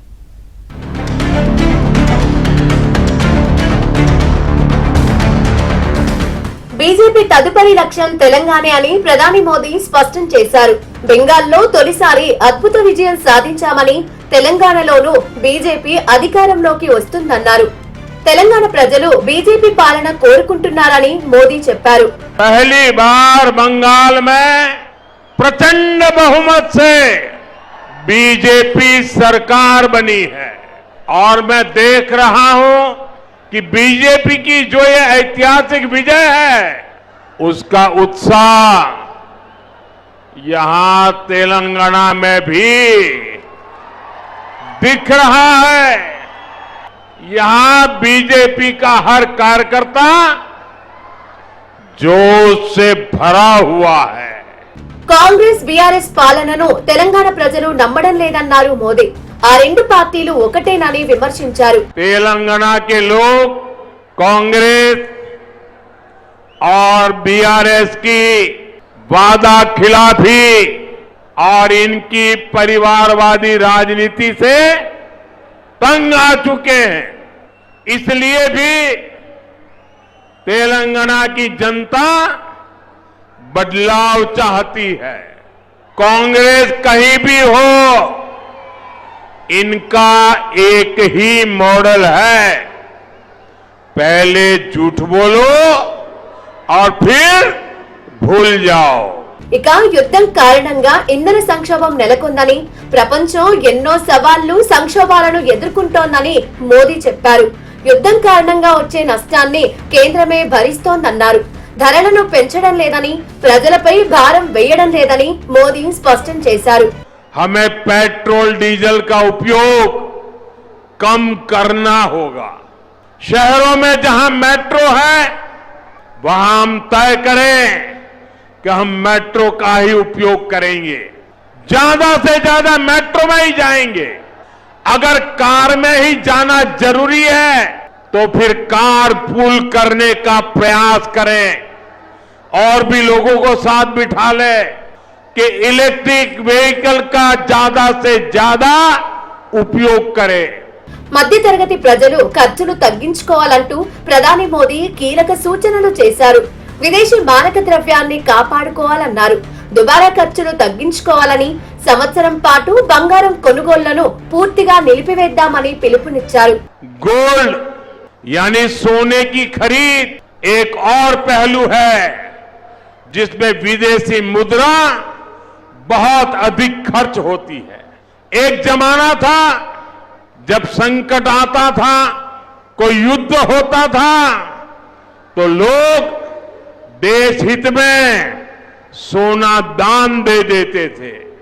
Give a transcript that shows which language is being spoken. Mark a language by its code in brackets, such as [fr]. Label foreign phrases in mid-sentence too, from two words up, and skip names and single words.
[te] బీజేపీ తదుపరి లక్ష్యం తెలంగాణ అని ప్రధాని మోదీ స్పష్టం చేశారు. బెంగాల్లో తొలిసారి అద్భుత విజయం సాధించామని, తెలంగాణలోనూ బీజేపీ అధికారంలోకి వస్తుందన్నారు. తెలంగాణ ప్రజలు బీజేపీ పాలన కోరుకుంటున్నారని మోదీ చెప్పారు. [hi] पहली बार बंगाल में प्रचंड बहुमत से बीजेपी सरकार बनी है और मैं देख रहा हूं कि बीजेपी की जो ये ऐतिहासिक विजय है उसका उत्साह यहां तेलंगाना में भी दिख रहा है। यहां बीजेपी का हर कार्यकर्ता जोश से भरा हुआ है। [te] కాంగ్రెస్ బీఆర్ఎస్ పాలనను తెలంగాణ ప్రజలు నమ్మడం లేదన్నారు మోదీ. ఆ రెండు పార్టీలు ఒకటేనని విమర్శించారు. [hi] तेलंगाना के लोग कांग्रेस और बीआरएस की वादा खिलाफी और इनकी परिवारवादी राजनीति से तंग आ चुके हैं। इसलिए भी तेलंगाना की जनता बदलाव चाहती है। कांग्रेस कहीं भी हो, इनका एक ही मॉडल है, पहले झूठ बोलो और फिर भूल जाओ। [te] ఇక యుద్ధం కారణంగా ఇంధన సంక్షోభం నెలకొందని, ప్రపంచం ఎన్నో సవాళ్లు సంక్షోభాలను ఎదుర్కొంటోందని మోదీ చెప్పారు. యుద్ధం కారణంగా వచ్చే నష్టాన్ని కేంద్రమే భరిస్తోందన్నారు. ధరలను పెంచడం లేదని, ప్రజలపై భారం వేయడం లేదని మోదీ స్పష్టం చేశారు. [hi] हमें [en] petrol diesel [hi] का उपयोग कम करना होगा। शहरों में जहां मेट्रो है वहां हम तय करें कि हम मेट्रो का ही उपयोग करेंगे, ज्यादा से ज्यादा मेट्रो में ही जाएंगे। अगर कार में ही जाना जरूरी है तो फिर [en] car pool [hi] करने का प्रयास करें और भी लोगों को साथ बिठा ले कि [en] electric vehicle [hi] का ज्यादा से ज्यादा उपयोग करें। [te] మధ్యతరగతి ప్రజలు ఖర్చులు తగ్గించుకోవాలంటూ ప్రధాని మోదీ కీలక సూచనలు చేశారు. విదేశీ మారక ద్రవ్యాన్ని కాపాడుకోవాలన్నారు. దుబారా ఖర్చులు తగ్గించుకోవాలని, సంవత్సరం పాటు బంగారం కొనుగోళ్లను పూర్తిగా నిలిపివేద్దామని పిలుపునిచ్చారు. [hi] गोल्ड यानी सोने की खरीद एक और पहलू है जिसमें विदेशी मुद्रा बहुत अधिक खर्च होती है। एक जमाना था जब संकट आता था, कोई युद्ध होता था तो लोग देश हित में सोना दान दे देते थे।